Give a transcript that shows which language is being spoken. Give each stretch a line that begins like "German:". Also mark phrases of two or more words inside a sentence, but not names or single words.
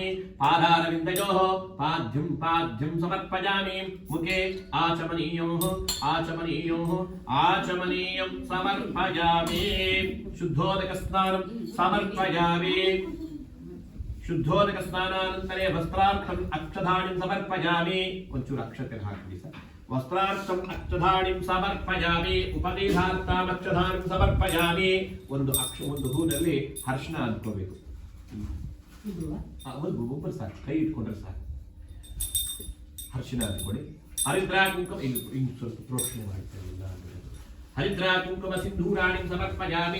Sanskrit: पादारविन्दयोः पाद्यं समर्पयामि. मुखे आचमनीयं समर्पयामि. शुद्धोदकस्नानं समर्पयामि. शुद्धोदकस्नानानन्तरे वस्त्रार्थम् अक्षधानिं समर्पयामि.
Kannada: ಒಂಚೂರು ಅಕ್ಷತೆ ಹಾಕಿ ಸರ್.
Sanskrit: वस्त्रार्थम् अक्षधानिं समर्पयामि. उपदेशार्थम् अक्षधानिं समर्पयामि.
Kannada: ಒಂದು ಹೂನಲ್ಲಿ ಹರ್ಷಣ ಅಂದ್ಕೋಬೇಕು. ಒಬ್ಬರು ಸಾಕು, ಕೈ ಇಟ್ಕೊಂಡ್ರೆ ಸಾಕು. ಹರ್ಷಣ ಅಂದ್ಕೊಳ್ಳಿ. ಹರಿದ್ರಾ ಕುಂಕುಮ ಇನ್ನು ಸ್ವಲ್ಪ ಪ್ರೋಕ್ಷಣೆ ಮಾಡ್ತಾರಿಲ್ಲ.
Sanskrit: ಹರಿದ್ರಾ ಕುಂಕುಮ ಸಿಂಧೂರಾಣಿ ಸಮರ್ಪಯಾಮಿ.